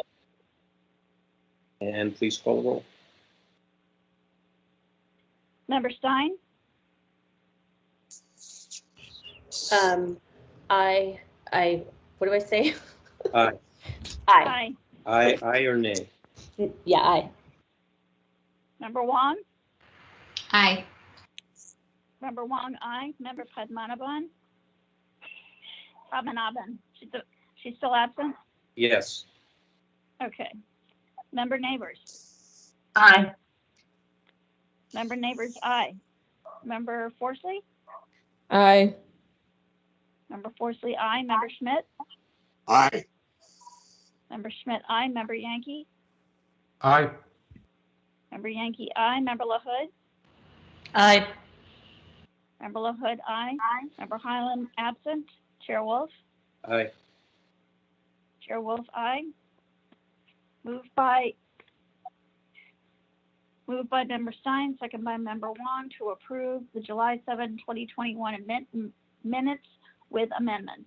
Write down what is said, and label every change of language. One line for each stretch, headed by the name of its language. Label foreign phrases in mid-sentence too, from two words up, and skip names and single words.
English: And please call the roll. Member Stein? What do I say? Aye. Aye. Aye or nay? Yeah, aye. Member Wong? Aye. Member Wong, aye. Member Padmanabhan? Padmanabhan, she's still absent? Yes. Okay. Member Neighbors? Aye. Member Neighbors, aye. Member Forsley? Aye. Member Forsley, aye. Member Schmidt? Aye. Member Schmidt, aye. Member Yankee? Aye. Member Yankee, aye. Member LaHood? Aye. Member LaHood, aye. Member Highland, absent. Chair Wolf? Aye. Chair Wolf, aye. Moved by Member Stein, second by Member Wong to approve the July 7, 2021 minutes with amendments.